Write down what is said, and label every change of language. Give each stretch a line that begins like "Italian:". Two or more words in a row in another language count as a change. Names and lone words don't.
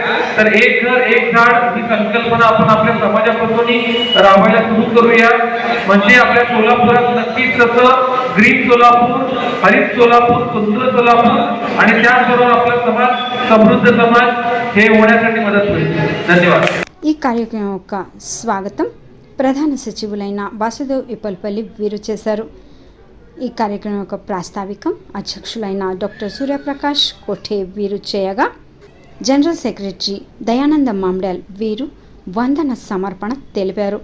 Marathi: तर एक घर एक झाड ही संकल्पना आपण आपल्या समाजापासून राबवायला सुरू करूया. म्हणजे आपल्या सोलापुरात नक्कीच तसं ग्रीन सोलापूर, हरित सोलापूर, सुंदर सोलापूर आणि त्याचबरोबर आपला समाज समृद्ध समाज हे होण्यासाठी मदत होईल. धन्यवाद.
Telugu: ఈ కార్యక్రమం యొక్క స్వాగతం ప్రధాన సచివులైన వాసుదేవ్ ఇప్పల్పల్లి వీరు చేశారు. ఈ కార్యక్రమం యొక్క ప్రాస్తావికం అధ్యక్షులైన డాక్టర్ సూర్యప్రకాష్ కోఠే వీరు చేయగా, జనరల్ సెక్రటరీ దయానంద మామ్డాల్ వీరు వందన సమర్పణ తెలిపారు.